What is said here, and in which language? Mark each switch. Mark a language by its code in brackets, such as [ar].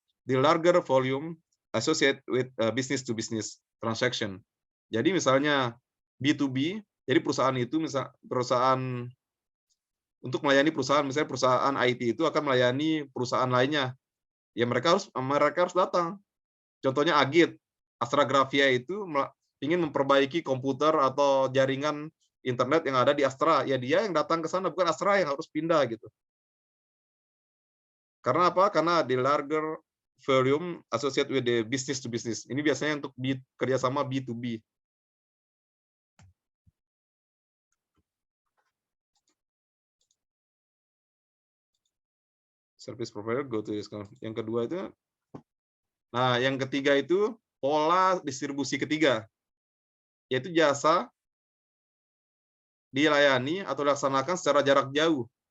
[en] The larger volume associated with business to business transaction. [id] Jadi misalnya B2B, jadi perusahaan itu perusahaan untuk melayani perusahaan, misalnya perusahaan IT itu akan melayani perusahaan lainnya. Ya mereka harus datang. Contohnya Agit, Astragrafia itu ingin memperbaiki komputer atau jaringan internet yang ada di Astra, ya dia yang datang ke sana, bukan Astra yang harus pindah gitu. Karena apa? Karena di [en] larger volume associated with the business to business. [id] Ini biasanya untuk kerjasama B2B. [en] Service provider go to this. [id] Yang kedua itu, nah yang ketiga itu pola distribusi ketiga, yaitu jasa dilayani atau dilaksanakan secara jarak jauh.